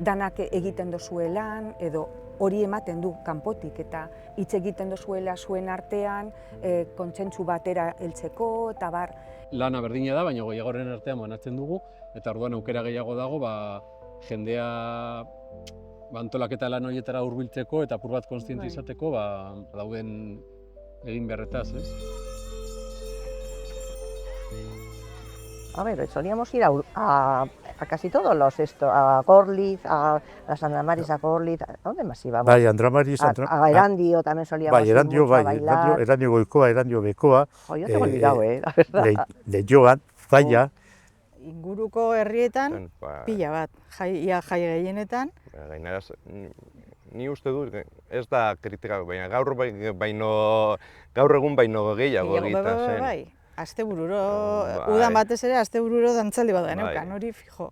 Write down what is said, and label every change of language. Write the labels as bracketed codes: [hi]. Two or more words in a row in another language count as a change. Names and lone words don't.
[eu] Danak egiten dozue lan, edo hori ematen du kanpotik, eta hitz egiten dozuela zuen artean, kontsentsu batera heltzeko, eta bar. Lana berdina da, baina gehiagoren artean banatzen dugu, eta orduan aukera gehiago dago, jendea antolaketa lan horietara hurbiltzeko eta apur bat kontziente izateko dauden egin beharretaz, ez? [es] A ver, solíamos ir a casi todos los a Gorliz, a las Andramariz, a Gorliz, ¿a dónde más íbamos? [eu] Bai, Andramariz, [es] a Erandio también solíamos ir mucho a bailar. Erandio Goikoa, Erandio Bekoa. Yo tengo olvidado, la verdad. De Joan, Zalla. [eu] Inguruko herrietan, pila bat, ia jai gehienetan. Gainera, ni uste dut, ez da kritika, baina gaur egun baino gehiago egiten zen. Bai, astebururo, udan batez ere astebururo dantzaldi bat geneukan, hori fijo.